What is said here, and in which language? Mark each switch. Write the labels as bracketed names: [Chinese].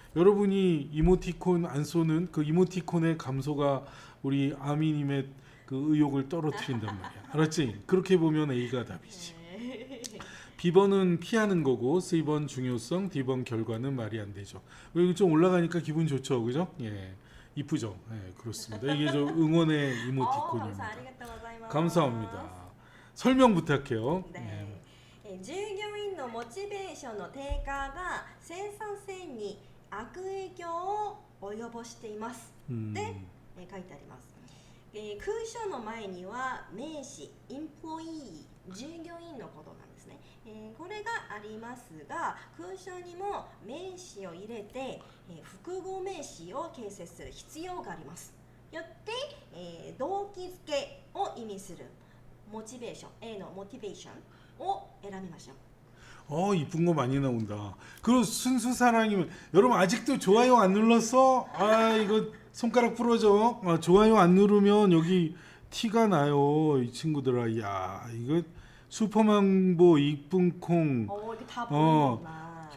[Korean] 여러분이 이모티콘 안 쏘는 그 이모티콘의 감소가 우리 아미님의 그 의욕을 떨어뜨린단 말이야. 알았지? 그렇게 보면 A가 답이지. B번은 피하는 거고 C번 중요성, D번 결과는 말이 안 되죠. 여기 좀 올라가니까 기분 좋죠, 그죠? 예, 이쁘죠. 예, 그렇습니다. 이게 저 응원의 이모티콘입니다. 감사합니다. 설명 부탁해요. [Japanese] ね従業員のモチベーションの低下が生産性に悪影響を及ぼしていますって書いてあります。空所の前には名詞、エンプロイー、従業員のことなんですね。これがありますが、空所にも名詞を入れて、複合名詞を形成する必要があります。よって、動機づけを意味するモチベーション、A のモチベーションを選びましょう。 [Korean] 이쁜 거 많이 나온다. 그리고 순수 사랑이면 여러분 아직도 좋아요 안 눌렀어? 이거 손가락 부러져. 좋아요 안 누르면 여기 티가 나요. 이 친구들아. 야, 이거 슈퍼망보 이쁜 콩. 이렇게 다 보이는구나.